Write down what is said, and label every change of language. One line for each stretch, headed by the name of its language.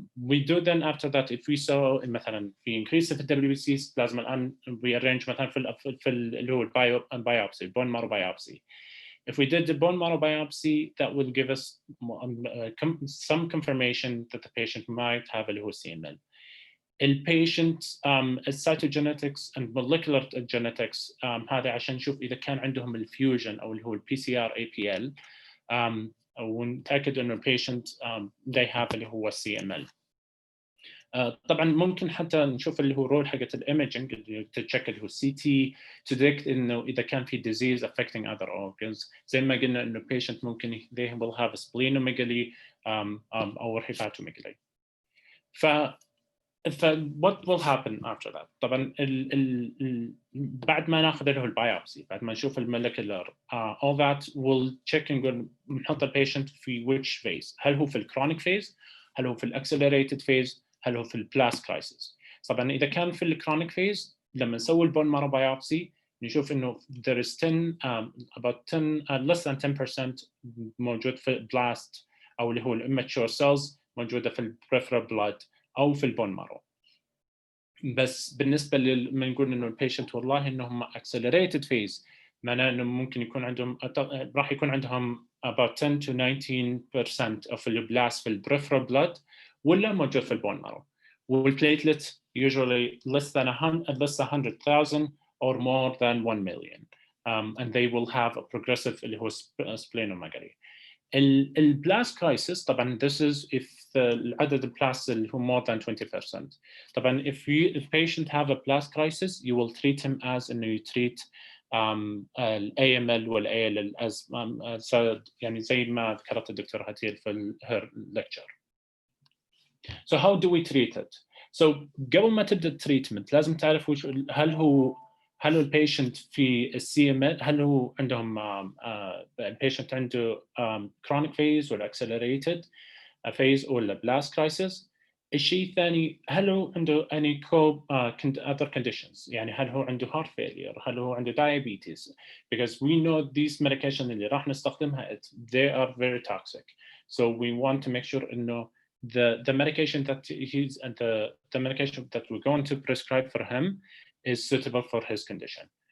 English: We do then after that, if we saw
Arabic: مثلا في
English: increase في WBCs,
Arabic: لازم الآن
English: we arrange
Arabic: مثلا في اللي هو
English: biopsy, bone marrow biopsy. If we did the bone marrow biopsy, that will give us some confirmation that the patient might have
Arabic: اللي هو
English: CML.
Arabic: البيشنت السيتوجينetics
English: and molecular genetics
Arabic: هذا عشان نشوف إذا كان عندهم الفيوجن أو اللي هو PCR APL ونتأكد إنه البيشنت
English: they have
Arabic: اللي هو CML. طبعا ممكن حتى نشوف اللي هو رول حقت الإيميجينج اللي تتشيك اللي هو
English: CT to detect
Arabic: إنه إذا كان في
English: disease affecting other organs.
Arabic: زي ما قلنا إنه
English: patient
Arabic: ممكن
English: they will have splenomegaly or hepatomegaly. what will happen after that؟
Arabic: طبعا بعد ما ناخذ له البايوبسي، بعد ما نشوف المولكيولر
English: all that will check
Arabic: نقول نحط البيشنت في
English: which phase.
Arabic: هل هو في الكرونيك phase؟ هل هو في الاكسلريتد phase؟ هل هو في البلاست كرايسيس؟ طبعا اذا كان في الكرونيك phase لما نسوي البون مارو بايوبسي نشوف انه
English: there is 10 about 10 less than 10%
Arabic: موجود في البلاست او اللي هو الاماتشور سيلز موجوده في البريفرال بلاد او في البون مارو. بس بالنسبه لما نقول انه البيشنت والله انهم accelerated phase معناه انه ممكن يكون عندهم راح يكون عندهم
English: about 10 to 19% of
Arabic: البلاست في البريفرال بلاد ولا موجود في البون مارو.
English: والبليتلت usually less than 100,000 or more than 1 million. And they will have a progressive
Arabic: اللي هو
English: splenomegaly.
Arabic: البلاست كرايسيس طبعا
English: this is if
Arabic: العدد البلاست اللي هو
English: more than 20%.
Arabic: طبعا
English: if patient have a blast crisis you will treat him as
Arabic: انه
English: you treat ال AML وال ALL as
Arabic: يعني زي ما ذكرت الدكتور هتيل في
English: her lecture. So how do we treat it?
Arabic: So قبل ما تبدا التريتمنت لازم تعرف هل هو البيشنت في السي ام ال هل هو عندهم البيشنت عنده chronic phase ولا accelerated phase ولا blast crisis. الشيء الثاني هل هو عنده
English: any other conditions
Arabic: يعني هل هو عنده
English: heart failure هل هو عنده diabetes because we know these medications
Arabic: اللي راح نستخدمها
English: they are very toxic so we want to make sure
Arabic: انه
English: the medication that he's and the medication that we're going to prescribe for him is suitable for his condition.